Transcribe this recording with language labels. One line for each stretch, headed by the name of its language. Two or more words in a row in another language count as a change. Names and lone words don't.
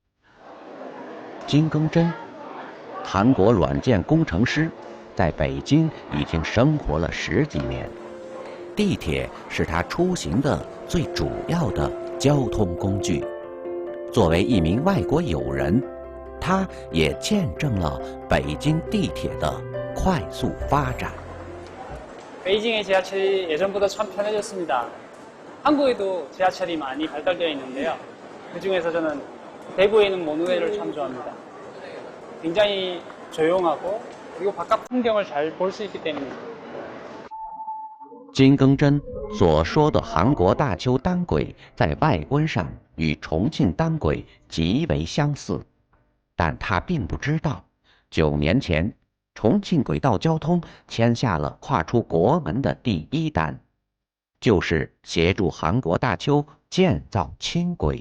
Chinese: 金庚真，韩国软件工程师，在北京已经生活了10几年。地铁是他出行的最主要的交通工具。作为一名外国友人，他也见证了北京地铁的快速发展。
Korean: 베이징의 지하철이 예전보다 참 편해졌습니다. 한국에도 지하철이 많이 발달되어 있는데요. 그중에서 저는 대구에 있는 모노레일을 참 좋아합니다. 굉장히 조용하고 그리고 바깥 풍경을 잘 볼 수 있기 때문입니다.
Chinese: 金庚真所说的韩国大邱单轨在外观上与重庆单轨极为相似，但他并不知道，9年前重庆轨道交通签下了跨出国门的第一单，就是协助韩国大邱建造轻轨。